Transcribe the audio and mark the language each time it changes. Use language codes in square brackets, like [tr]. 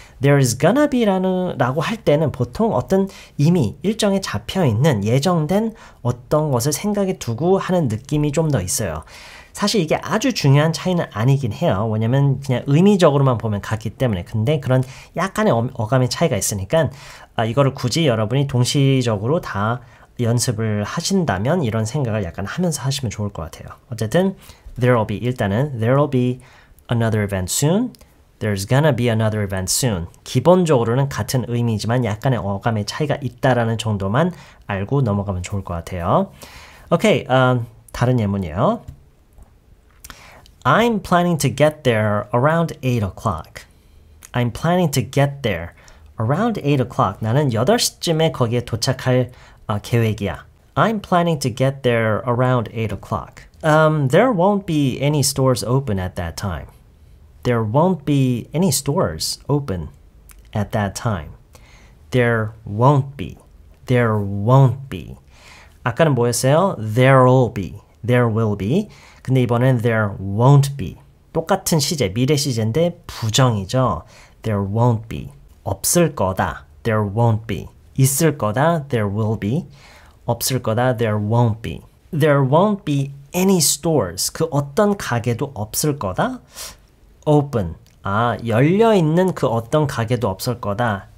[en] There's gonna be [ko] 라고 할 때는 보통 어떤 이미 일정에 잡혀있는 예정된 어떤 것을 생각에 두고 하는 느낌이 좀 더 있어요. 사실 이게 아주 중요한 차이는 아니긴 해요. 왜냐면 그냥 의미적으로만 보면 같기 때문에. 근데 그런 약간의 어감의 차이가 있으니까 이거를 굳이 여러분이 동시적으로 다 연습을 하신다면 이런 생각을 약간 하면서 하시면 좋을 것 같아요. 어쨌든 [en] there'll be [ko] 일단은 [en] there'll be another event soon. There's gonna be another event soon. [ko] 기본적으로는 같은 의미지만 약간의 어감의 차이가 있다라는 정도만 알고 넘어가면 좋을 것 같아요. 오케이, 다른 예문이에요. [en] I'm planning to get there around 8 o'clock. I'm planning to get there around 8 o'clock. [ko] 나는 8시쯤에 거기에 도착할 계획이야. [en] I'm planning to get there around 8 o'clock. There won't be any stores open at that time. There won't be any stores open at that time. There won't be. There won't be. [ko] 아까는 뭐였어요? [en] There'll be. There will be. [ko] 근데 이번엔 [en] there won't be. [ko] 똑같은 시제, 미래 시제인데 부정이죠. [en] There won't be. [ko] 없을 거다. [en] There won't be. [ko] 있을 거다. [en] There will be. 없을 거다. There won't be. There won't be any stores. [ko] 그 어떤 가게도 없을 거다. [en] Open. [ko] 열려있는 그 어떤 가게도 없을 거다.